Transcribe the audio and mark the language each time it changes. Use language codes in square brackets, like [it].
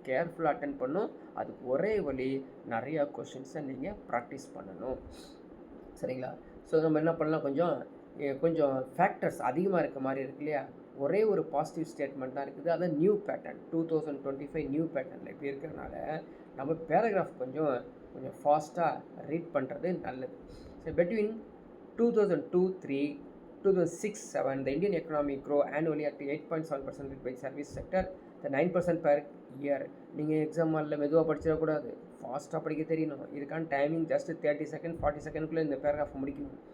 [ta] கேர்ஃபுல்லாக அட்டன் பண்ணும். அதுக்கு ஒரே வழி நிறையா கொஷின்ஸை நீங்கள் ப்ராக்டிஸ் பண்ணணும். சரிங்களா? ஸோ நம்ம என்ன பண்ணலாம், கொஞ்சம் ஃபேக்டர்ஸ் அதிகமாக இருக்க மாதிரி இருக்கு இல்லையா? ஒரே ஒரு பாசிட்டிவ் ஸ்டேட்மெண்ட் தான் இருக்குது. அதான் நியூ பேட்டர்ன் 2025 நியூ பேட்டர்னில் இப்படி இருக்கிறதுனால நம்ம பேராகிராஃப் கொஞ்சம் ஃபாஸ்ட்டாக ரீட் பண்ணுறது நல்லது. [en] So between 2002-3, 2006-7 the Indian economy grow annually at 8.7% by service sector, the 9% per year. [ta] நீங்கள் எக்ஸாம் ஹாலில் மெதுவாக படிச்சிடக்கூடாது, ஃபாஸ்ட்டாக படிக்க தெரியணும். இதுக்கான டைமிங் ஜஸ்ட் 30 செகண்ட் 40 செகண்டுக்குள்ளே இந்த பேராகிராஃப் முடிக்கணும்.